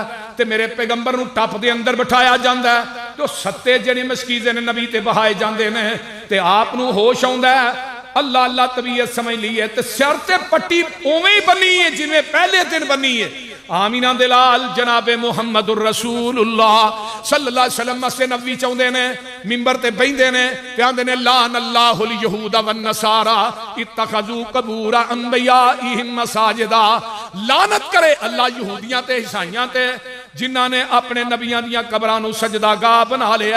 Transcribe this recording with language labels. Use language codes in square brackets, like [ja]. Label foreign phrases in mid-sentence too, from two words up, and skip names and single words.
[pa] تے میرے پیغمبر نوں ٹپ دے اندر بٹھایا جاندا ہے۔ تو 7 جہڑے مشکیزے نے نبی تے بہائے جاندے نے. تے آپ نوں ہوش آؤندا ہے. اللہ اللہ طبیعت سمجھ لئی ہے۔ تے سر تے پٹی اوویں ہی بنی ہے جویں پہلے دن بنی ہے. آمنہ دے لال جنابِ محمد رسول اللہ [ar] صلى الله عليه وسلم [pa] مسجد نبوی چاہندے نے، منبر تے بیٹھے نے تے آندے نے [ar] لعن الله اليهود والنصارى اتخذوا قبور أنبيائهم مساجد. [pa] لعنت کرے اللہ یہودیاں تے عیسائیاں تے جنہاں نے اپنے نبیاں دیاں قبراں نوں سجدہ گاہ بنا لیا.